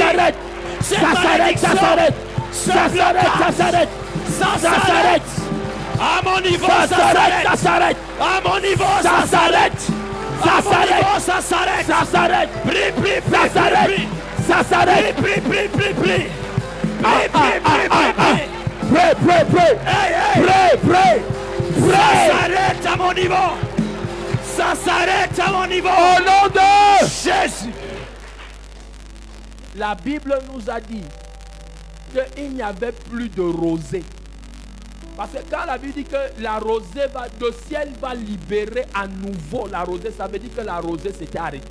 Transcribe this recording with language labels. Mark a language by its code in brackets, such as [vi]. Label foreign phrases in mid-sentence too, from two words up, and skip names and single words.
[fr] s'arrête. cette Ça s'arrête, ça s'arrête. Ça s'arrête, ça s'arrête. Ça s'arrête. à mon niveau, Ça ça s'arrête, s'arrête. ça s'arrête. À mon niveau, Ça s'arrête. Ça À mon s'arrête. niveau, ça s'arrête. Ça s'arrête. Prie, prie, Ça prie, s'arrête. prie, Ça s'arrête. prie, prie, prie, prie. Ah, Prie, prie, prie, prie, prie. [en] Pray, pray, pray. Hey, hey. Pray, pray. [fr] Ça [en] Pray. [fr] s'arrête à mon niveau. Ça s'arrête à mon niveau. Au nom de Jésus. La Bible nous a dit qu'il n'y avait plus de rosée. Parce que quand la Bible dit que la rosée va, le ciel va libérer à nouveau la rosée, ça veut dire que la rosée s'était arrêtée.